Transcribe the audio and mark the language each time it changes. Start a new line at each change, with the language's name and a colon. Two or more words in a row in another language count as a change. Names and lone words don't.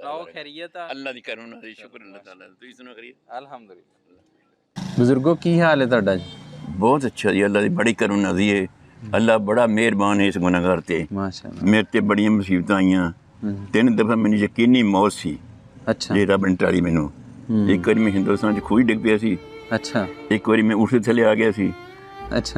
Punjabi: سناؤ خیریت? اللہ دے کرم نال، شکر اللہ تعالیٰ. تسیں سناؤ خیریت? अल्हम्दुलिल्लाह। بزرگو کی حال ہے تہاڈا جی? بہت اچھا جی, اللہ دی بڑی کرم نوازی ہے. اللہ بڑا مہربان ہے اس گنہگار تے. माशाअल्लाह। میرے تے بڑیاں مصیبتاں آئیاں. 3 دفعہ مینوں یقینی موت سی۔ اچھا۔ جے رب نے ٹالی مینوں. اک واری میں ہندوستان چ کھوہ ڈگ پیا سی. اچھا. اک واری میں اوٹھ تھلے آ گیا سی. اچھا.